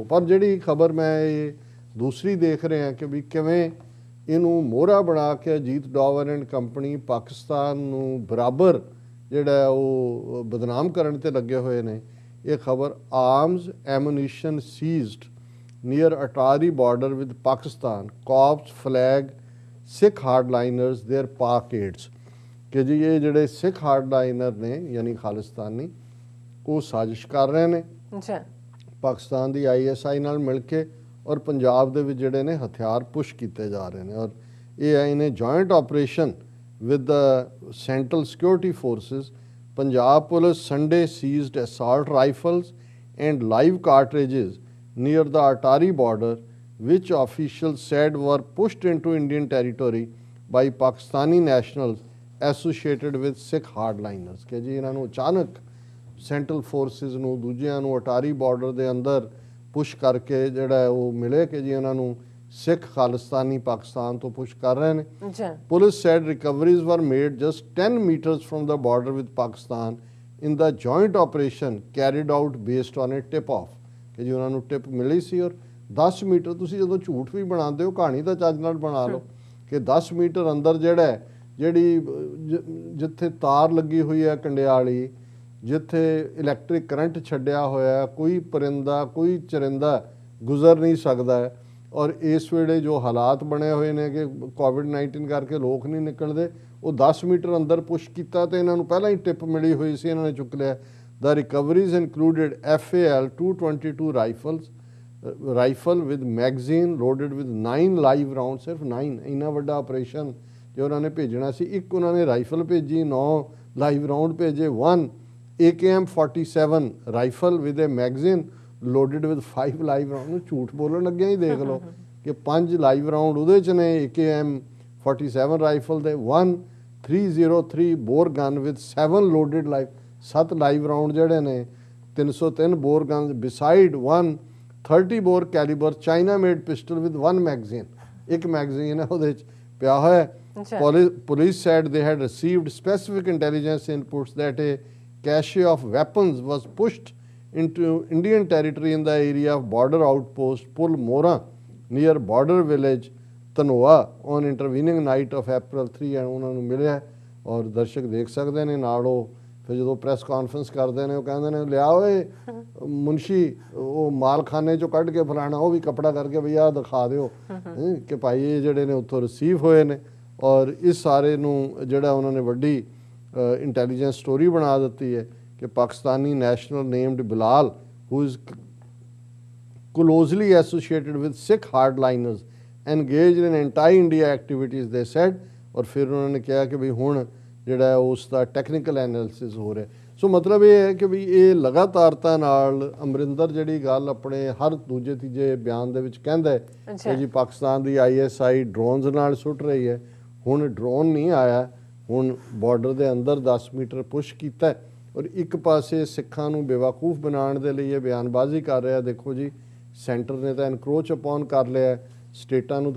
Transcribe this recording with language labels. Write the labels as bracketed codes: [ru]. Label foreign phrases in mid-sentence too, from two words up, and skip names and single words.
[pa] ਪਰ ਜਿਹੜੀ ਖਬਰ ਮੈਂ ਇਹ ਦੂਸਰੀ ਦੇਖ ਰਿਹਾ ਕਿ ਵੀ ਕਿਵੇਂ ਇਹਨੂੰ ਮੋਹਰਾ ਬਣਾ ਕੇ ਅਜੀਤ ਡੋਵਰ [en] and company [pa] ਪਾਕਿਸਤਾਨ ਨੂੰ ਬਰਾਬਰ ਜਿਹੜਾ ਉਹ ਬਦਨਾਮ ਕਰਨ ਤੇ ਲੱਗੇ ਹੋਏ ਨੇ। ਇਹ ਖਬਰ [en] arms ammunition seized near Atari border with Pakistan, cops flag Sikh hardliners their Pak aids। [pa] ਕਿ ਜੀ ਇਹ ਜਿਹੜੇ ਸਿੱਖ ਹਾਰਡਲਾਈਨਰ ਨੇ ਯਾਨੀ ਖਾਲਿਸਤਾਨੀ ਉਹ ਸਾਜ਼ਿਸ਼ ਕਰ ਰਹੇ ਨੇ ਪਾਕਿਸਤਾਨ ਦੀ ISI ਨਾਲ ਮਿਲ ਕੇ ਔਰ ਪੰਜਾਬ ਦੇ ਵਿੱਚ ਜਿਹੜੇ ਨੇ ਹਥਿਆਰ ਪੁਸ਼ ਕੀਤੇ ਜਾ ਰਹੇ ਨੇ। ਔਰ ਇਹ ਆਈ ਨੇ [en] joint operation with the Central Security Forces. Punjab Police Sunday seized assault rifles and live cartridges near the Atari border, which officials said were pushed into Indian territory by Pakistani nationals associated with Sikh hardliners। [pa] ਕਿ ਜੀ ਇਹਨਾਂ ਨੂੰ ਅਚਾਨਕ [en] central forces [pa] ਨੂੰ ਦੂਜਿਆਂ ਨੂੰ ਅਟਾਰੀ ਬਾਰਡਰ ਦੇ ਅੰਦਰ ਪੁਸ਼ ਕਰਕੇ ਜਿਹੜਾ ਉਹ ਮਿਲੇ ਕਿ ਜੀ ਇਹਨਾਂ ਨੂੰ ਸਿੱਖ ਖਾਲਿਸਤਾਨੀ ਪਾਕਿਸਤਾਨ ਤੋਂ ਪੁਸ਼ ਕਰ ਰਹੇ ਨੇ। [en] ਪੁਲਿਸ said recoveries were made just 10 meters from the border with Pakistan in the joint operation carried out based on a tip-off। [pa] ਕਿ ਜੀ ਉਹਨਾਂ ਨੂੰ ਟਿਪ ਮਿਲੀ ਸੀ। ਔਰ 10 ਮੀਟਰ ਤੁਸੀਂ ਜਦੋਂ ਝੂਠ ਵੀ ਬਣਾਉਂਦੇ ਹੋ ਕਹਾਣੀ ਤਾਂ ਚੱਜ ਨਾਲ ਬਣਾ ਲਓ ਕਿ 10 ਮੀਟਰ ਅੰਦਰ ਜਿਹੜਾ ਜਿਹੜੀ ਜਿੱਥੇ ਤਾਰ ਲੱਗੀ ਹੋਈ ਹੈ ਕੰਡਿਆਲੀ, ਜਿੱਥੇ [en] electric current [pa] ਛੱਡਿਆ ਹੋਇਆ, ਕੋਈ ਪਰਿੰਦਾ ਕੋਈ ਚਰਿੰਦਾ ਗੁਜ਼ਰ ਨਹੀਂ ਸਕਦਾ। ਔਰ ਇਸ ਵੇਲੇ ਜੋ ਹਾਲਾਤ ਬਣੇ ਹੋਏ ਨੇ ਕਿ ਕੋਵਿਡ-19 ਕਰਕੇ ਲੋਕ ਨਹੀਂ ਨਿਕਲਦੇ, ਉਹ 10 ਮੀਟਰ ਅੰਦਰ ਪੁਸ਼ ਕੀਤਾ ਤੇ ਇਹਨਾਂ ਨੂੰ ਪਹਿਲਾਂ ਹੀ ਟਿਪ ਮਿਲੀ ਹੋਈ ਸੀ, ਇਹਨਾਂ ਨੇ ਚੁੱਕ ਲਿਆ। [en] The recoveries included FAL 222 rifle with magazine loaded with 9 live rounds। [pa] ਸਿਰਫ 9 ਇੰਨਾ ਵੱਡਾ ਆਪਰੇਸ਼ਨ ਜੋ ਉਹਨਾਂ ਨੇ ਭੇਜਣਾ ਸੀ। ਇੱਕ ਉਹਨਾਂ ਨੇ ਰਾਈਫਲ ਭੇਜੀ, 9 [en] live round [pa] ਭੇਜੇ। [en] 1 AKM 47 rifle with a magazine loaded with 5 live round. [pa] ਨੂੰ ਝੂਠ ਬੋਲਣ ਲੱਗਿਆ ਹੀ ਦੇਖ ਲਓ ਕਿ 5 [en] live round [pa] ਉਹਦੇ 'ਚ ਨੇ AKM 47 ਰਾਈਫਲ ਦੇ। [en] 1 303 bore gun with 7 loaded live 7 live round [pa] ਜਿਹੜੇ ਨੇ [en] 303 bore guns beside 1 30 bore calibre China made pistol with 1 magazine. [pa] ਇੱਕ ਮੈਗਜ਼ੀਨ ਹੈ ਉਹਦੇ 'ਚ ਪਿਆ ਹੋਇਆ। [en] ਪੁਲਿਸ said they had received specific intelligence inputs that a cache of weapons was pushed into Indian territory in the area of border outpost Pul Mora near border village Tanoa on intervening night of April 3 and [pa] ਉਹਨਾਂ ਨੂੰ ਮਿਲਿਆ ਔਰ ਦਰਸ਼ਕ ਦੇਖ ਸਕਦੇ ਨੇ ਨਾਲ ਉਹ ਫਿਰ ਜਦੋਂ [en] press conference [pa] ਕਰਦੇ ਨੇ ਉਹ ਕਹਿੰਦੇ ਨੇ ਲਿਆ ਓਏ ਮੁਨਸ਼ੀ ਉਹ ਮਾਲਖਾਨੇ ਚੋਂ ਕੱਢ ਕੇ ਫਲਾਣਾ ਉਹ ਵੀ ਕਪੜਾ ਕਰਕੇ ਵੀ ਆਹ ਦਿਖਾ ਦਿਓ ਕਿ ਭਾਈ ਇਹ ਜਿਹੜੇ ਨੇ ਉੱਥੋਂ ਰਿਸੀਵ ਹੋਏ ਨੇ ਔਰ ਇਸ ਸਾਰੇ ਨੂੰ ਜਿਹੜਾ ਉਹਨਾਂ ਨੇ ਵੱਡੀ [en] intelligence story [pa] ਬਣਾ ਦਿੱਤੀ ਹੈ ਕਿ [en] Pakistani national named Bilal who is closely associated with Sikh hardliners engaged in anti-India activities they said [pa] ਔਰ ਫਿਰ ਉਹਨਾਂ ਨੇ ਕਿਹਾ ਕਿ ਵੀ ਹੁਣ ਜਿਹੜਾ ਉਸ ਦਾ [en] technical analysis [pa] ਹੋ ਰਿਹਾ ਸੋ ਮਤਲਬ ਇਹ ਹੈ ਕਿ ਵੀ ਇਹ ਲਗਾਤਾਰਤਾ ਨਾਲ ਅਮਰਿੰਦਰ ਜਿਹੜੀ ਗੱਲ ਆਪਣੇ ਹਰ ਦੂਜੇ ਤੀਜੇ ਬਿਆਨ ਦੇ ਵਿੱਚ ਕਹਿੰਦਾ ਹੈ ਕਿ ਜੀ ਪਾਕਿਸਤਾਨ ਦੀ ISI ਡਰੋਨਸ ਨਾਲ ਸੁੱਟ ਰਹੀ ਹੈ ਹੁਣ ਡਰੋਨ ਨਹੀਂ ਆਇਆ ਹੁਣ ਬਾਰਡਰ ਦੇ ਅੰਦਰ 10 ਮੀਟਰ ਪੁਸ਼ ਕੀਤਾ ਔਰ ਇੱਕ ਪਾਸੇ ਸਿੱਖਾਂ ਨੂੰ ਬੇਵਕੂਫ ਬਣਾਉਣ ਦੇ ਲਈ ਇਹ ਬਿਆਨਬਾਜ਼ੀ ਕਰ ਰਿਹਾ ਦੇਖੋ ਜੀ ਸੈਂਟਰ ਨੇ ਤਾਂ [en] encroach upon [pa] ਕਰ ਲਿਆ ਸਟੇਟਾਂ ਨੂੰ ਤਾਂ